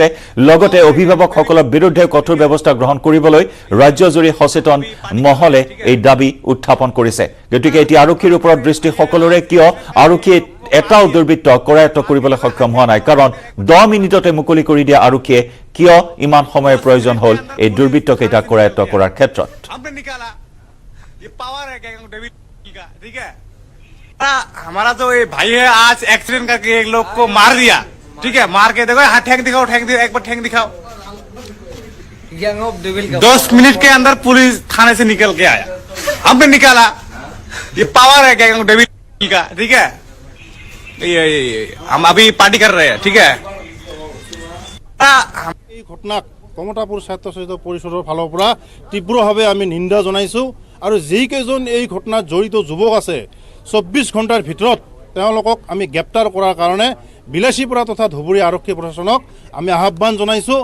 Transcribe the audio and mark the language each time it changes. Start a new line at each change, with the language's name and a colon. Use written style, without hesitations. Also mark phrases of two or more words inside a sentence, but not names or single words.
Assamese: লগতে অভিভাৱকসকলৰ বিৰুদ্ধে কঠোৰ ব্যৱস্থা গ্ৰহণ কৰিবলৈ ৰাজ্যজুৰি সচেতন মহলে এই দাবী উত্থাপন কৰিছে। গতিকে এতিয়া আৰক্ষীৰ ওপৰত দৃষ্টি সকলোৰে, কিয় আৰক্ষীয়ে এটাও দুৰ্বৃত্ত কৰায়ত্ব কৰিবলৈ সক্ষম হোৱা নাই? কাৰণ 10 মিনিটতে মুকলি কৰি দিয়া আৰক্ষীয়ে কিয় ইমান সময়ৰ প্ৰয়োজন হ'ল এই দুৰ্বৃত্তকেইটাক কৰায়ত্ব কৰাৰ ক্ষেত্ৰত?
Hindi: हमारा तो ये भाई है आज एक्सीडेंट करके एक लोग को मार दिया, ठीक है? मार के देखो, हाँ ठेंग दिखाओ, एक बार ठेंग दिखाओ। 10 मिनट के अंदर पुलिस थाने से निकल के आया, हमने निकाला। ये पावर है गैंग ऑफ डेविल का, ठीक है? ये हम अभी पार्टी कर रहे हैं, ठीक है?
Assamese: এই ঘটনাক কমতাপুৰ স্বায়ত্তশাসিত পৰিষদৰ ফালৰ পৰা তীব্ৰভাৱে আমি নিন্দা জনাইছোঁ। আৰু যিকেইজন এই ঘটনাত জড়িত যুৱক আছে 24 ঘণ্টাৰ ভিতৰত তেওঁলোকক আমি গ্ৰেপ্তাৰ কৰাৰ কাৰণে বিলাসীপাৰা তথা ধুবুৰী আৰক্ষী প্ৰশাসনক আমি আহ্বান জনাইছোঁ।